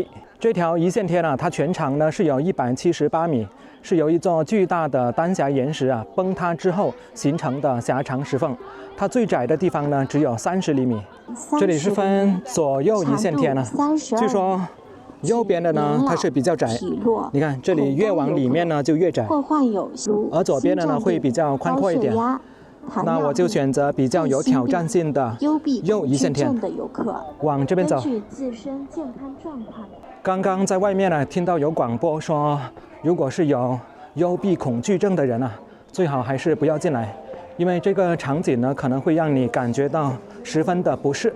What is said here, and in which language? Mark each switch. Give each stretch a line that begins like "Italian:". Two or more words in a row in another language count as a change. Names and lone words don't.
Chinese: 這條一線天啊，它全長呢是有178米，是由一座巨大的丹霞岩石啊崩塌之後形成的狭長石縫。它最窄的地方呢只有30厘米。這裡是分左右一線天呢，據說右邊的呢它是比較窄，你看這裡越往裡面呢就越窄，而左邊的呢會比較寬闊一點。那我就選擇比較有挑戰性的右一線天，往這邊走。剛剛在外面呢聽到有廣播說，如果是有幽閉恐懼症的人啊，最好還是不要進來，因為這個場景呢可能會讓你感覺到十分的不適。